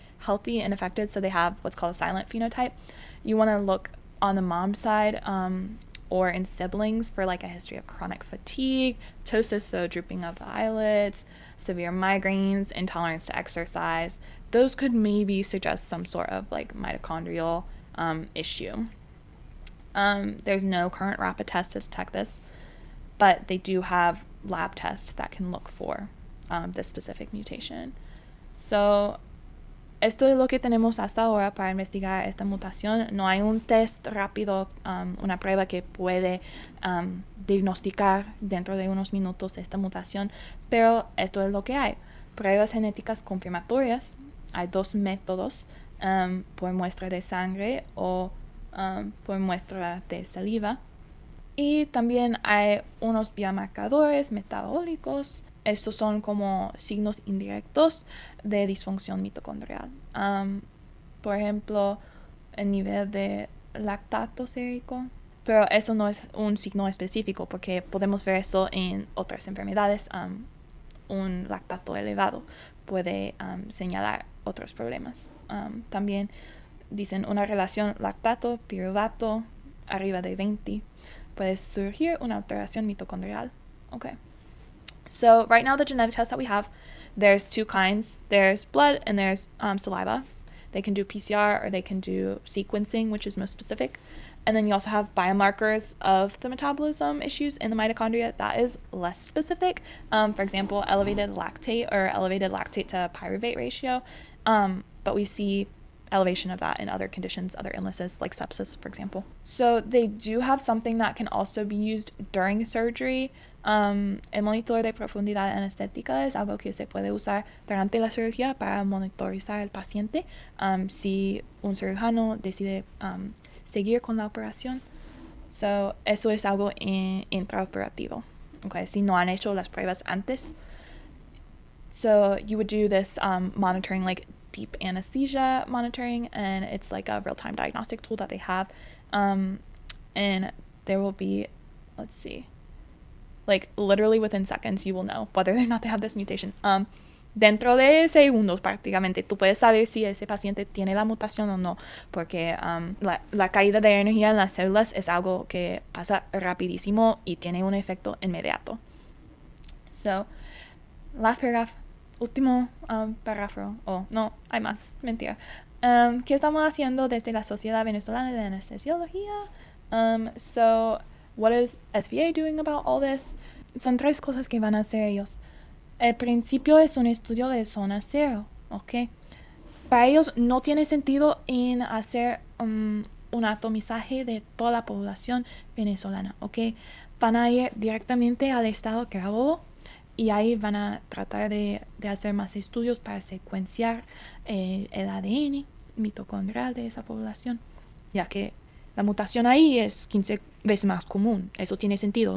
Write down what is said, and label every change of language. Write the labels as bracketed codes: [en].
[en] healthy and affected, so they have what's called a silent phenotype, you want to look on the mom side or in siblings for like a history of chronic fatigue, ptosis, so drooping of the eyelids, severe migraines, intolerance to exercise. Those could maybe suggest some sort of like mitochondrial issue. There's no current rapid test to detect this, but they do have lab tests that can look for this specific mutation. [es] So esto es lo que tenemos hasta ahora para investigar esta mutación. No hay un test rápido, una prueba que puede diagnosticar dentro de unos minutos esta mutación, pero esto es lo que hay. Pruebas genéticas confirmatorias. Hay dos métodos, por muestra de sangre o por muestra de saliva. Y también hay unos biomarcadores metabólicos. Estos son como signos indirectos de disfunción mitocondrial. Por ejemplo, el nivel de lactato sérico. Pero eso no es un signo específico porque podemos ver eso en otras enfermedades. Un lactato elevado puede señalar otros problemas. También dicen una relación lactato-piruvato arriba de 20. Puede surgir una alteración mitocondrial. Okay. [en] So right now the genetic tests that we have, there's two kinds. There's blood and there's saliva. They can do PCR or they can do sequencing, which is most specific. And then you also have biomarkers of the metabolism issues in the mitochondria. That is less specific. For example, elevated lactate or elevated lactate to pyruvate ratio. But we see elevation of that in other conditions, other illnesses like sepsis, for example. So they do have something that can also be used during surgery. [es] El monitor de profundidad anestética es algo que se puede usar durante la cirugía para monitorizar al paciente si un cirujano decide seguir con la operación. So, eso es algo intraoperativo. Okay, si no han hecho las pruebas antes. [en] So you would do this monitoring, like deep anesthesia monitoring, and it's like a real-time diagnostic tool that they have. And there will be, let's see, like literally within seconds you will know whether or not they have this mutation. [es] Dentro de segundos prácticamente tú puedes saber si ese paciente tiene la mutación o no, porque la caída de energía en las células es algo que pasa rapidísimo y tiene un efecto inmediato. [en] So, last paragraph, [es] último párrafo, no, hay más, mentira. ¿Qué estamos haciendo desde la Sociedad Venezolana de Anestesiología? [en] So, what is SVA doing about all this? [es] Son tres cosas que van a hacer ellos. El principio es un estudio de zona cero, ¿ok? Para ellos no tiene sentido en hacer un atomizaje de toda la población venezolana, ¿ok? Van a ir directamente al estado Carabobo y ahí van a tratar de hacer más estudios para secuenciar el ADN mitocondrial de esa población, ya que la mutación ahí es 15 veces más común. Eso tiene sentido.